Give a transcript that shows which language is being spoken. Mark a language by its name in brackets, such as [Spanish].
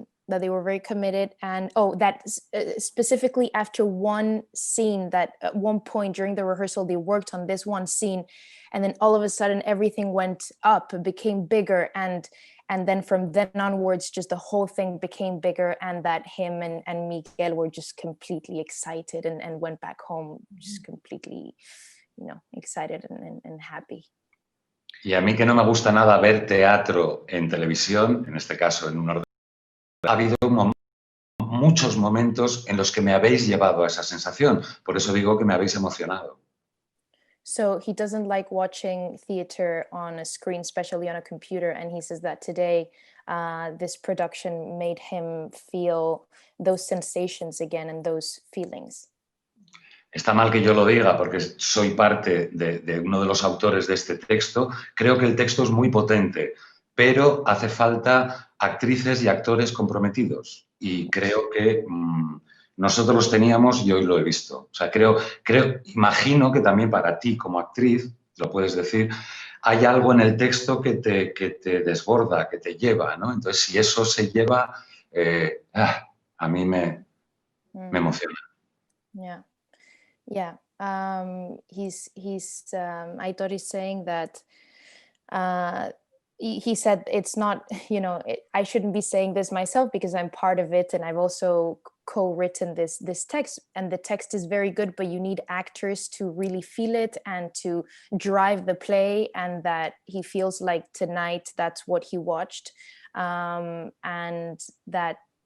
[English] That they were very committed, and that specifically after one scene, that at one point during the rehearsal they worked on this one scene, and then all of a sudden everything went up, became bigger, and then from then onwards just the whole thing became bigger, and that him and Miguel were just completely excited and went back home just completely, excited and happy. [Spanish] Y a mí, que no me gusta nada ver teatro en televisión, en este caso en un orden, ha habido muchos momentos en los que me habéis llevado a esa sensación. Por eso digo que me habéis emocionado. [English] So he doesn't like watching theater on a screen, especially on a computer. And he says that today, this production made him feel those sensations again and those feelings. [Spanish] Está mal que yo lo diga porque soy parte de uno de los autores de este texto. Creo que el texto es muy potente, pero hace falta actrices y actores comprometidos. Y creo que nosotros los teníamos y hoy lo he visto. O sea, imagino que también para ti como actriz, lo puedes decir, hay algo en el texto que te desborda, que te lleva, ¿no? Entonces, si eso se lleva, a mí me emociona. [English] Yeah. Yeah. Aitor is saying that he said it's not, I shouldn't be saying this myself because I'm part of it and I've also co-written this text, and the text is very good, but you need actors to really feel it and to drive the play, and that he feels like tonight that's what he watched, and that